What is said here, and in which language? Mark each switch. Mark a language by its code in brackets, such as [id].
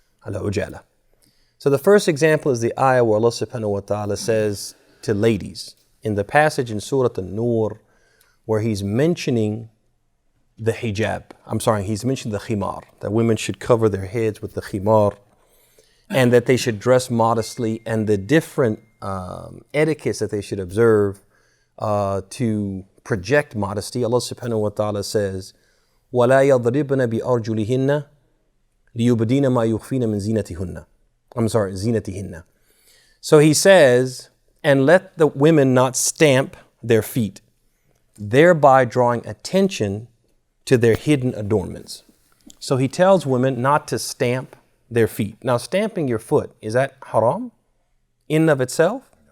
[en] So the first example is the ayah where Allah subhanahu wa ta'ala says to ladies, in the passage in Surah An-Nur, where He's mentioning the hijab. He's mentioned the khimar, that women should cover their heads with the khimar and that they should dress modestly and the different etiquettes that they should observe to project modesty. [ar] Allah subhanahu wa ta'ala says, وَلَا يَضْرِبْنَ بِأَرْجُلِهِنَّ لِيُبْدِينَ مَا يُخْفِينَ مِنْ زِينَتِهِنَّ. [en] So He says, and let the women not stamp their feet, thereby drawing attention to their hidden adornments. So He tells women not to stamp their feet. Now, stamping your foot, is that haram in and of itself?